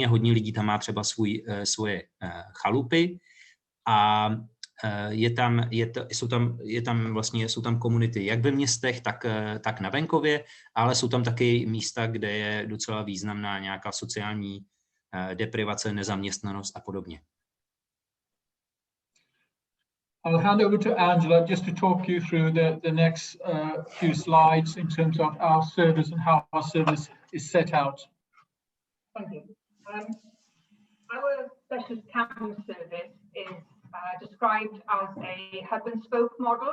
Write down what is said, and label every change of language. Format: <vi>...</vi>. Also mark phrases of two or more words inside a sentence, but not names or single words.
<cs>Hodně lidí tam má třeba svoje chalupy a jsou tam komunity jak ve městech, tak na venkově, ale jsou tam taky místa, kde je docela významná nějaká sociální deprivace, nezaměstnanost a podobně.</cs> <en>I'll hand over to Angela just to talk you through the next few slides in terms of our service and how our service is set out. Thank you. Our specialist camping service is described as a hub and spoke model.</en>